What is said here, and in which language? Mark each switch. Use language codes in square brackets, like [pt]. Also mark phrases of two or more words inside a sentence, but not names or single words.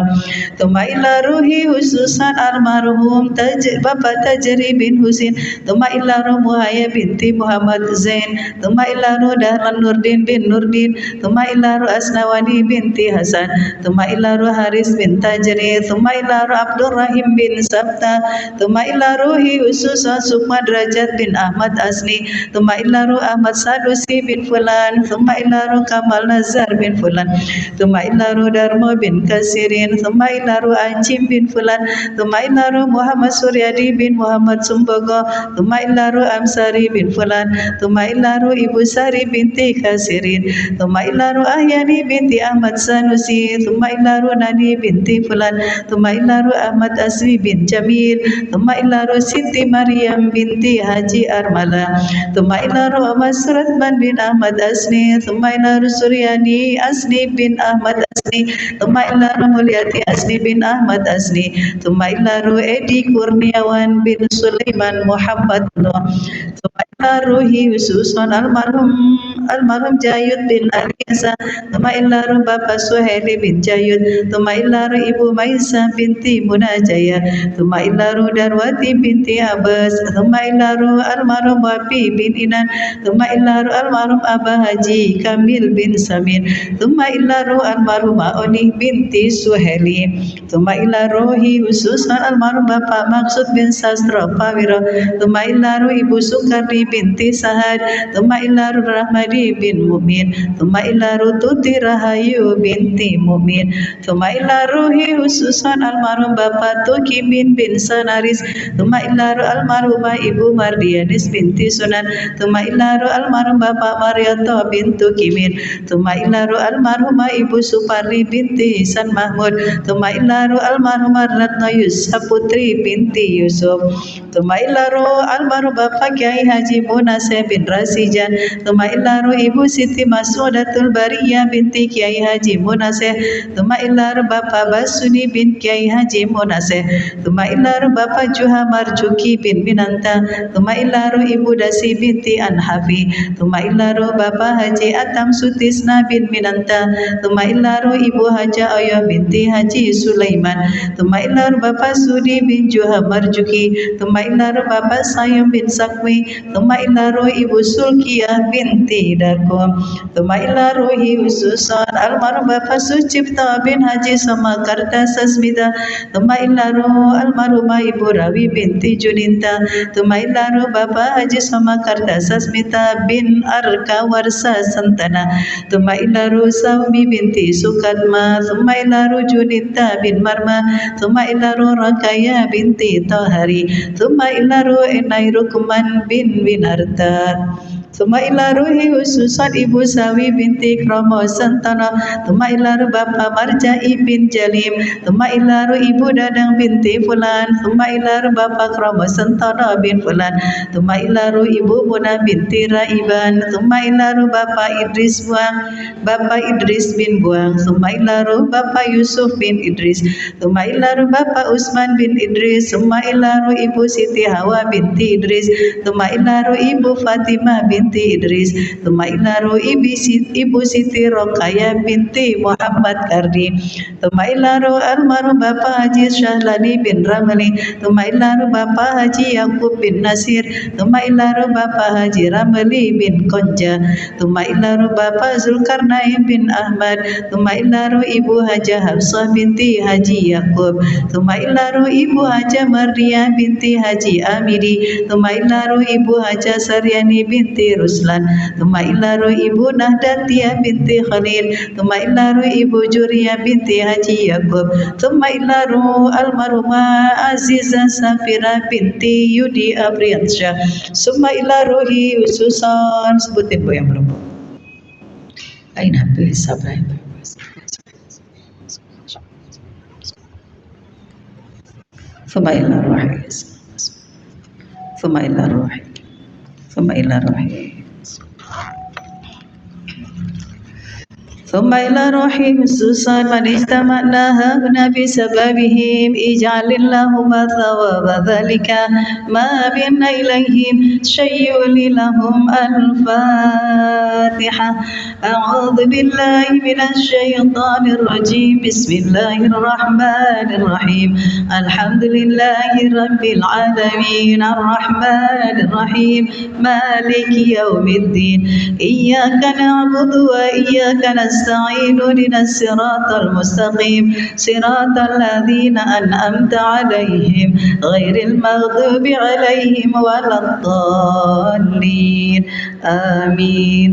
[ar] ثم إلى روح خصوصا المرحوم Bapak Tajri bin Husin. ثم إلى روح Muhaya binti Muhammad Zain. ثم إلى روح Dahlan Nurdin bin Nurdin. ثم إلى روح Asnawani binti Hasan. ثم إلى روح Haris bin Tajri. ثم إلى روح Abdul Rahim bin Sabta. ثم إلى روح خصوصا Sukma Derajat bin Ahmad Asni. ثم إلى روح Ahmad Sadusi bin Fulan. ثم إلى روح Kamal Nazar bin Fulan. ثم إلى روح Darmo bin Kasirin. ثم إلى روح Anjim bin Fulan. ثم إلى روح Muhammad Suryadi bin Muhammad Sumbogo. ثم إلى روح Amsari bin Fulan. ثم إلى روح Ibu Sari binti Kasirin. ثم إلى روح Ahyani binti Ahmad Sanusi. ثم إلى روح Nani binti Fulan. ثم إلى روح Ahmad Asri bin Jamil. ثم إلى روح Siti Maryam binti Haji Armala. ثم إلى روح Mas Suratman bin Ahmad Asni. ثم إلى روح Suryani Asni bin Ahmad Asni. ثم إلى روح Mulyati Asni bin Ahmad Asni. ثم إلى روح Edi Kurniawan bin Sulaiman Muhammad Nur. ثم إلى روح خصوصا المرحوم Jayud bin Aliasa. ثم إلى روح Bapak Suhaili bin Jayud. ثم إلى روح Ibu Maisa binti Munajaya. ثم إلى روح Darwati binti Abbas. ثم إلى روح المرحوم Wapi bin Inan. ثم إلى روح المرحوم Abah Haji Kamil bin Samin. ثم إلى روح المرحوم Oni binti Suhaili. ثم إلى روح خصوصا المرحوم Bapak Maksud bin Sastra Pawiro. ثم إلى روح Ibu Sukardi binti Sahad. ثم إلى روح Rahmadi bin Mumin. ثم إلى روح Tuti Rahayu binti Mumin. ثم إلى روح خصوصا المرحوم Bapak Tukimin bin Sanaris. ثم إلى روح المرحومة Ibu Mardianis binti Sunan. ثم إلى روح المرحوم Bapak Marioto bin Tukimin. ثم إلى روح المرحومة Ibu Suparli binti Ihsan Mahmud. ثم إلى روح المرحومة Ratno Yusuf Putri binti Yusuf. ثم إلى روح المرحوم Bapak Kiai Haji Munaseh bin Rasijan. ثم إلى روح Ibu Siti Mas'udatul Bariyah binti Kiai Haji Munaseh. ثم إلى روح Bapak Basuni bin Kiai Haji Munaseh. ثم إلى روح Bapak Juha Marjuki bin Minanta. ثم إلى روح Ibu Dasi binti Anhafi. ثم إلى روح Bapak Haji Atam Sutisna bin Minanta. ثم إلى روح Ibu Haja Oyo binti Haji Sulaiman. ثم إلى روح Bapak Sudi bin Juha Marjuki. ثم إلى روح Bapak Sayum bin Sakwi. ثم إلى روح Ibu Sulkiyah binti Darkom. ثم إلى روح خصوصا المرحوم Bapak Sucipta bin Haji Samakarta Sasmita. ثم إلى روح المرحومة Ibu Rawi binti Juninta. ثم إلى روح Bapak Haji Samakarta Sasmita bin Arka Warsa Santana. ثم إلى روح Saumi binti Sukatma. ثم إلى روح Juninta bin Marma. ثم إلى روح Rakaya binti Tohari. ثم إلى روح Enai Rukman bin Winarta. ثم إلى روح خصوصا Ibu Sawi binti Kromo Santana. ثم إلى روح Bapak Marjai bin Jalim. ثم إلى روح Ibu Dadang binti Fulan. ثم إلى روح Bapak Kromo Santana bin Fulan. ثم إلى روح Ibu Muna binti Raiban. ثم إلى روح Bapak Idris bin Buang. ثم إلى روح Bapak Yusuf bin Idris. ثم إلى روح Bapak Usman bin Idris. ثم إلى روح Ibu Siti Hawa binti Idris. ثم إلى روح Ibu Fatimah binti Idris. ثم إلى روح Ibu Siti Rokaya binti Muhammad Kardi. ثم إلى روح المرحوم Bapak Haji Syahlani bin Ramli. ثم إلى روح Bapak Haji Yakub bin Nasir. ثم إلى روح Bapak Haji Ramli bin Konja. ثم إلى روح Bapak Zulkarnain bin Ahmad. ثم إلى روح Ibu Haja Hafsah binti Haji Yakub. ثم إلى روح Ibu Haja Mardia binti Haji Amidi. ثم إلى روح Ibu Haja Saryani binti Ruslan. ثم إلى روح Ibu Nahdatia binti Khalil. ثم إلى روح Ibu Juria binti Haji Yakub. ثم إلى روح المرحومة Azizah Safira binti Yudi Abriansyah. ثم إلى روح خصوصا, [id] sebutin Bu yang belum. Aina bisa [ar] Ibrahim. ثم إلى روح. ثم إلى روح. ثم إلى روح. ثم إلى روح خصوصا من اجتمعناها هنا بسببهم اجعل اللهم ثواب ذلك ما بنا إليهم شيء لهم الفاتحة. أعوذ بالله من الشيطان الرجيم بسم الله الرحمن الرحيم الحمد لله رب العالمين الرحمن الرحيم مالك يوم الدين إياك نعبد وإياك نستعين اهدنا الصراط المستقيم صراط الذين أنعمت عليهم غير المغضوب عليهم ولا الضالين آمين.